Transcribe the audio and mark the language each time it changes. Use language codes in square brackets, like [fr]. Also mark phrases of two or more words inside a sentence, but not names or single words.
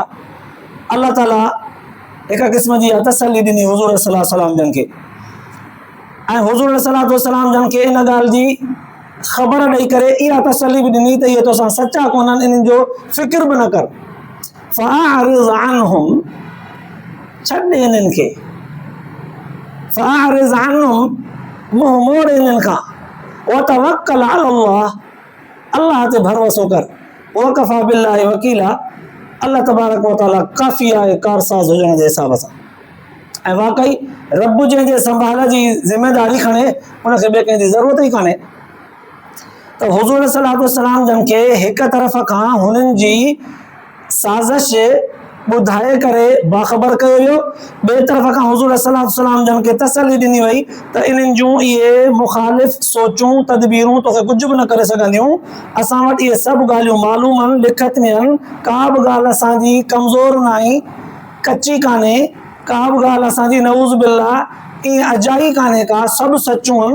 [sd] अल्लाह ताला हिकु क़िस्म जी तसली ॾिनी हुज़ूर [ar] صلى الله عليه وسلم [sd] जन खे, ऐं हुज़ूर [ar] صلى الله عليه وسلم [sd] जन खे इन ॻाल्हि जी ख़बर ॾेई करे इहा तसली बि ॾिनी त इहे तोसां सचा कोन्हनि, इन्हनि जो फ़िक्र बि न कर, [ar] فأعرض عنهم, [sd] छॾ इन्हनि खे, [ar] فأعرض عنهم, [sd] मुंहुं मोड़ इन्हनि खां, [ar] وتوكل على الله, [sd] अल्लाह ते भरोसो कर, [ar] وكفى بالله وكيلا, الله تبارك وتعالى [sd] काफ़ी आहे कारसाज़ हुजण जे हिसाब सां। ऐं वाकई रब जंहिंजे संभाल जी ज़िमेदारी खणे उनखे ॿिए कंहिंजी ज़रूरत ई कान्हे। त हुज़ूर [ar] صلى الله عليه وسلم [sd] जन खे हिकु तरफ़ खां हुननि जी साज़िश ॿुधाए करे बाख़बर कयो वियो, ॿिए तरफ़ खां हुज़ूर [ar] صلى الله عليه وسلم [sd] जन खे तसली ॾिनी वई त इन्हनि जूं इहे मुख़ालिफ़ सोचूं तदबीरूं तोखे कुझु बि न करे सघंदियूं, असां वटि इहे सभु ॻाल्हियूं मालूम आहिनि, लिखत में आहिनि, का बि ॻाल्हि असांजी कमज़ोर न आहे, कची कान्हे, का बि ॻाल्हि असांजी [ar] نعوذ بالله [sd] ईअं अजाई कान्हे का, सभु सचूं आहिनि।